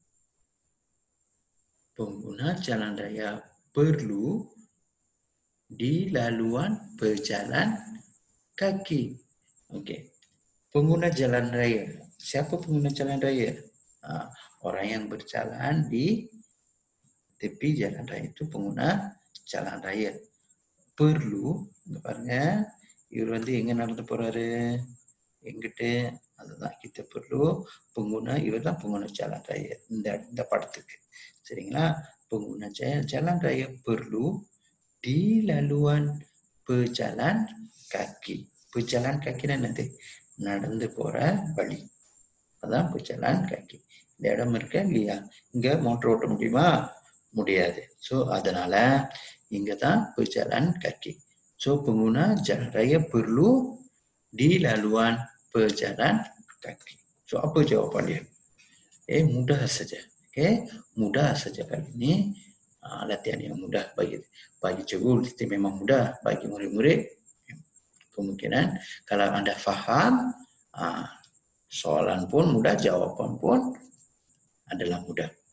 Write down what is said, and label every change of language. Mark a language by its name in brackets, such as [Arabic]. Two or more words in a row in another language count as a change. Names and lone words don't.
[Malay] Pengguna jalan raya perlu di laluan pejalan kaki. Okey. Pengguna jalan raya. Siapa pengguna jalan raya? Orang yang berjalan di tepi jalan raya itu pengguna jalan raya. Perlu, [Tamil] பாருங்க இவர் எங்க நடந்து போறாரு? எங்கிட்ட அதுதான் [Malay] kita perlu pengguna, [Tamil] இவர் தான் [Malay] pengguna jalan raya [Tamil] இந்த படத்துக்கு. சரிங்களா? [Malay] Pengguna jalan raya perlu di laluan pejalan kaki. Pejalan kaki nanti [Tamil] நடந்து போற வழி. அதான் [Malay] pejalan kaki. [Tamil] இந்த இடம் இருக்க இல்லையா? இங்க மோட்டர் ஓட்ட முடியுமா? முடியாது. So அதனால இங்க தான் [Malay] pejalan kaki. So pengguna jalan raya perlu di laluan pejalan kaki. So apa jawapan dia? Mudah saja. Mudah saja kali ini. Latihan yang mudah bagi cikgu itu memang mudah, bagi murid-murid kemungkinan kalau anda faham soalan pun mudah, jawapan pun adalah mudah.